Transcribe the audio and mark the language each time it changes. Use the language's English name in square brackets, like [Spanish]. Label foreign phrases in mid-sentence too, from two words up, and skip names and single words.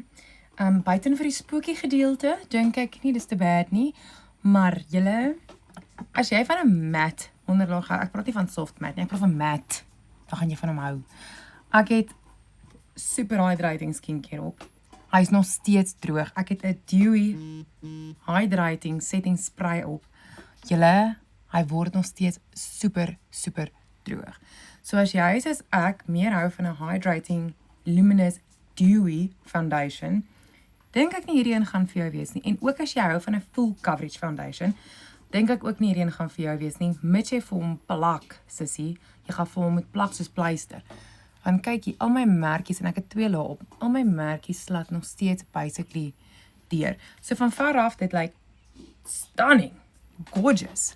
[Afrikaans] Buiten vir die spookie gedeelte, dink ek nie dis te bad nie. Maar julle, as jy van 'n matte onderlaag hou, ek praat nie van [English] soft matte [Afrikaans] nie, ek praat van matte. Dan gaan jy van hom hou. Ek het [English] super hydrating skincare [Afrikaans] op. Hy is nog steeds droog. Ek het 'n [English] dewy hydrating setting spray [Afrikaans] op. Julle, hy word nog steeds super droog. So as jy soos ek meer hou van 'n [English] hydrating luminous dewy foundation, [Afrikaans] dink ek nie hierdie een gaan vir jou wees nie. En ook as jy hou van 'n [English] full coverage foundation, [Afrikaans] dink ek ook nie hierdie een gaan vir jou wees nie. Mits jy vir hom plak, sissie, jy gaan vir hom met plak soos pleister. Want kyk hier, al my merkies, en ek het 2 lae op, al my merkies slat nog steeds basically deur. So van ver af, dit lyk [English] stunning, gorgeous.